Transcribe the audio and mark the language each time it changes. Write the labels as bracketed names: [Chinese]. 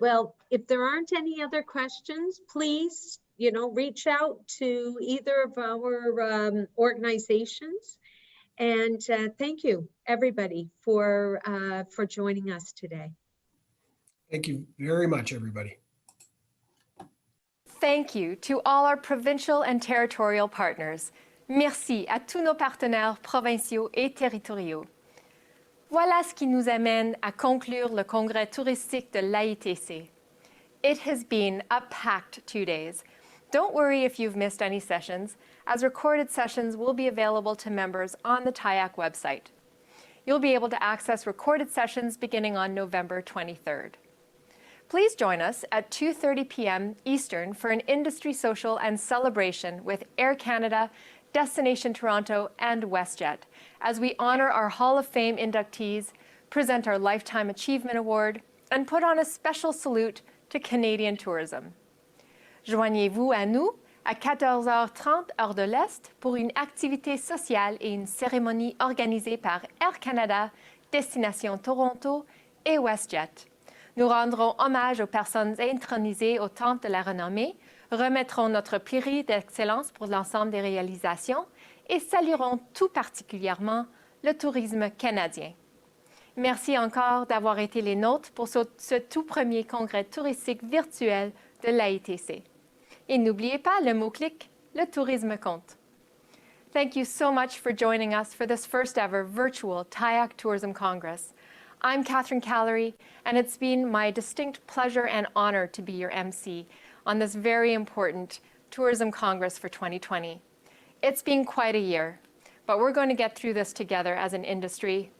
[English] Well, if there aren't any other questions, please, reach out to either of our organizations. And thank you, everybody, for joining us today. Thank you very much, everybody. Thank you to all our provincial and territorial partners. [French] Merci à tous nos partenaires provinciaux et territoriaux. Voilà ce qui nous amène à conclure le congrès touristique de l'AITC. [English] It has been a packed 2 days. Don't worry if you've missed any sessions, as recorded sessions will be available to members on the TIAC website. You'll be able to access recorded sessions beginning on November 23rd. Please join us at 2:30 p.m. Eastern for an industry social and celebration with Air Canada, Destination Toronto, and WestJet as we honor our Hall of Fame inductees, present our Lifetime Achievement Award, and put on a special salute to Canadian tourism. [French] Joignez-vous à nous à 14h30 heure de l'Est pour une activité sociale et une cérémonie organisée par Air Canada, Destination Toronto et WestJet. Nous rendrons hommage aux personnes intronisées au Temple de la Renommée, remettrons notre prix d'excellence pour l'ensemble des réalisations et saluerons tout particulièrement le tourisme canadien. Merci encore d'avoir été les nôtres pour ce tout premier congrès touristique virtuel de l'AITC. Et n'oubliez pas le mot-clic, le tourisme compte. [English] Thank you so much for joining us for this first ever virtual TIAC Tourism Congress. I'm Catherine Callery, and it's been my distinct pleasure and honor to be your MC on this very important Tourism Congress for 2020. It's been quite a year, but we're going to get through this together as an industry.